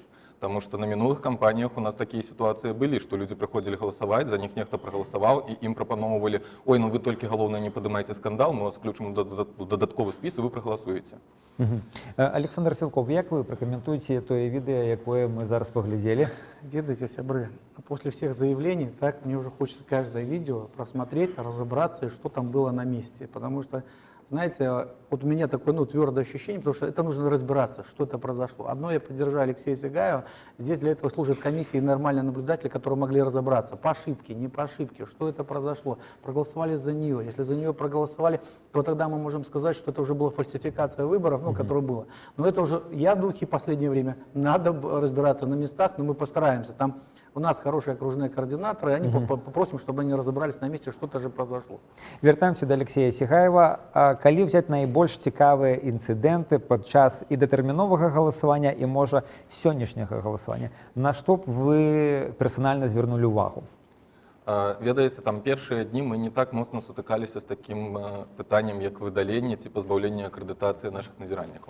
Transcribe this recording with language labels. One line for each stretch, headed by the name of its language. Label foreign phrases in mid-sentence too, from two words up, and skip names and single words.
Belarusian: Таму што на мінулых кампаніях у нас такія сітуацыі былі, што людзі прыходзілі галасаваць, за них нехта прагаласаваў, і ім прапаноўвалі: ой, ну вы толькі галоўнае не падымайце скандал, мы вас включым у дадатковы спіс, і вы прагаласуеце. Александр Сілков, як вы пракаментуеце тое відэа, якое мы зараз паглядзелі? Ведаете, сябры,
Russian: после всех заявлений, так, мне уже хочется каждое видео просмотреть, разобраться, и что там было на месте. Потому что, знаете, вот у меня такое, твердое ощущение, потому что это нужно разбираться, что это произошло. Одно, я поддержу Алексея Сигаева, здесь для этого служат комиссии и нормальные наблюдатели, которые могли разобраться, по ошибке, не по ошибке, что это произошло, проголосовали за нее. Если за нее проголосовали, то тогда мы можем сказать, что это уже была фальсификация выборов, которая была. Но это уже, я духи в последнее время, надо разбираться на местах, но мы постараемся. Там у нас хорошие окружные координаторы, они попросим, чтобы они разобрались на месте, что-то же произошло.
Belarusian: Вяртаемся до Алексея Сігаева. Калі взять найбольш цікавыя інцыдэнты падчас і датэрміновага галасавання, і, можа, сённяшняга галасавання, на што б вы персанальна звярнулі ўвагу? Ведаеце, там першыя дні мы не так моцна сутыкаліся з такім пытаннем, як выдаленне ці пазбаўленне акрэдытацыі нашых назіральнікаў.